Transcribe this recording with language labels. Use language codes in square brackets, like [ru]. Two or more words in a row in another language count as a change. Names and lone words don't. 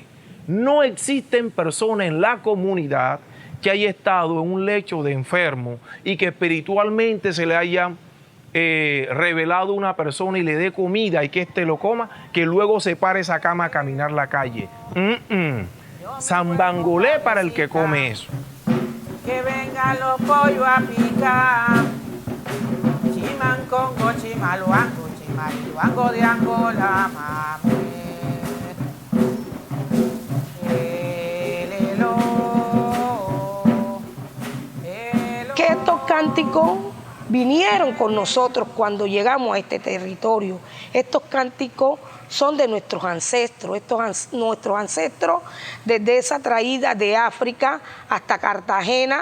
[es] No existen personas en la comunidad que haya estado en un lecho de enfermo y que espiritualmente se le haya revelado una persona y le dé comida y que éste lo coma, que luego se pare esa cama a caminar la calle. Zambangolé para el que come eso. Que vengan los pollos a picar. Chimancongo, chimaluango, chimariluango de Angola, mame. Que estos cánticos vinieron con nosotros cuando llegamos a este territorio. Estos cánticos son de nuestros ancestros, nuestros ancestros desde esa traída de África hasta Cartagena.